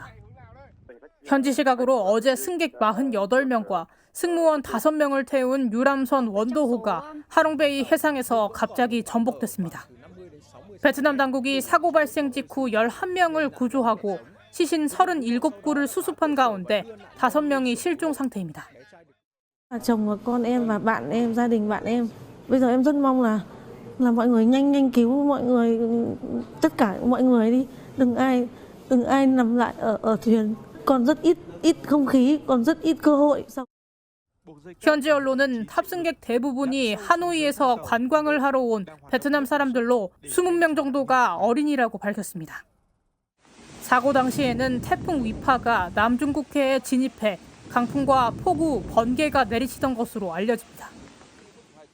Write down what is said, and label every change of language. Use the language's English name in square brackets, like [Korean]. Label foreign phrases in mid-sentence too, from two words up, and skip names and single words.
[Korean] 현지 시각으로 어제 승객 48명과 승무원 5명을 태운 유람선 원도호가 하롱베이 해상에서 갑자기 전복됐습니다. 베트남 당국이 사고 발생 직후 11명을 구조하고 시신 37구를 수습한 가운데 5명이 실종 상태입니다. [Vietnamese] Chồng và con em và bạn em, gia đình bạn em. Bây giờ em rất mong là mọi người nhanh cứu mọi người, tất cả mọi người đi. Đừng ai nằm lại ở thuyền. Còn rất ít không khí, còn rất ít cơ hội. [Korean] 현지 언론은 탑승객 대부분이 하노이에서 관광을 하러 온 베트남 사람들로 20명 정도가 어린이라고 밝혔습니다. 사고 당시에는 태풍 위파가 남중국해에 진입해 강풍과 폭우, 번개가 내리치던 것으로 알려집니다.